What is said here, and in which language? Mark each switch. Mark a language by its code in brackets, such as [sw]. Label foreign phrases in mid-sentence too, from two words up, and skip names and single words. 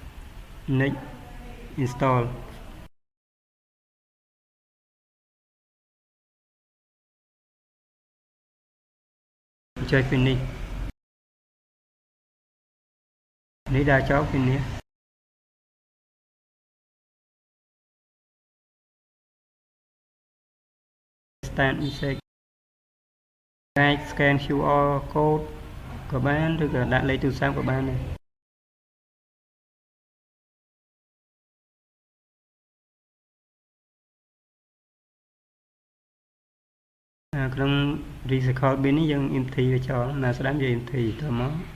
[km] install ចុច finish នេះដាក់ចប់ finish [en] start message [km] អាច [en] scan QR code [km] ក៏បានឬក៏ដាក់លេខទូរស័ព្ទក៏បានដែរក្នុង [en] recycle bin [km] នេះយើង empty វាចោលមកស្ដាំយើង empty ទៅមក